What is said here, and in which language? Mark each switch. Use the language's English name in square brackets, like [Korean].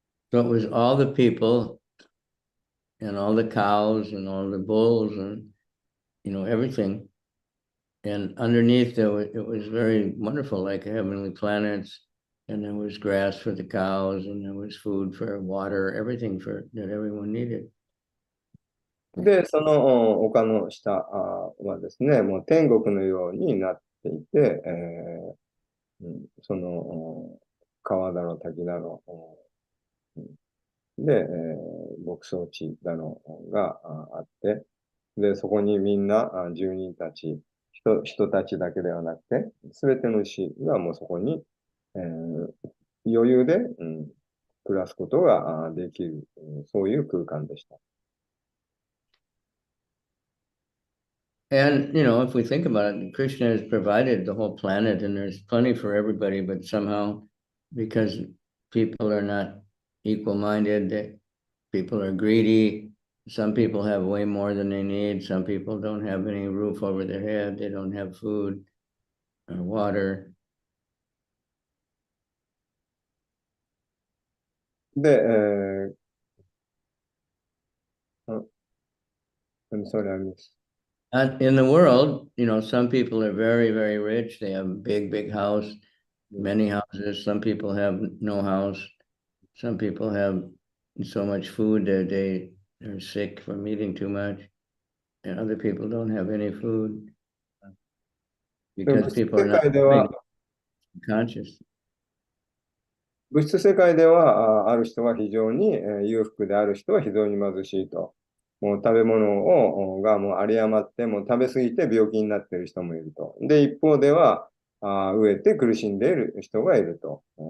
[English] So it was all the people and all the cows and all the bulls and, everything. And underneath it was very wonderful, like heavenly planets. And there was grass for the cows and there was food for water, everything that everyone needed. [Japanese] で、その丘の下はですね、もう天国のようになっていて、その川だの滝だの、で、牧草地だのがあって、で、そこにみんな住人たち、人たちだけではなくて、すべての牛がもうそこに、余裕で、暮らすことができる、そういう空間でした。 [English] And, if we think about it, Krishna has provided the whole planet and there's plenty for everybody, but somehow because people are not equal-minded, people are greedy, some people have way more than they need, some people don't have any roof over their head, they don't have food or water. で、I'm sorry, I missed. In the world, some people are very, very rich. They have a big, big house, many houses. Some people have no house. Some people have so much food that they are sick from eating too much. And other people don't have any food because people are not conscious. [Japanese] 物質世界では、ある人は非常に裕福である人は非常に貧しいと。もう食べ物がもう有り余って、もう食べ過ぎて病気になっている人もいると。で、一方では、飢えて苦しんでいる人がいると。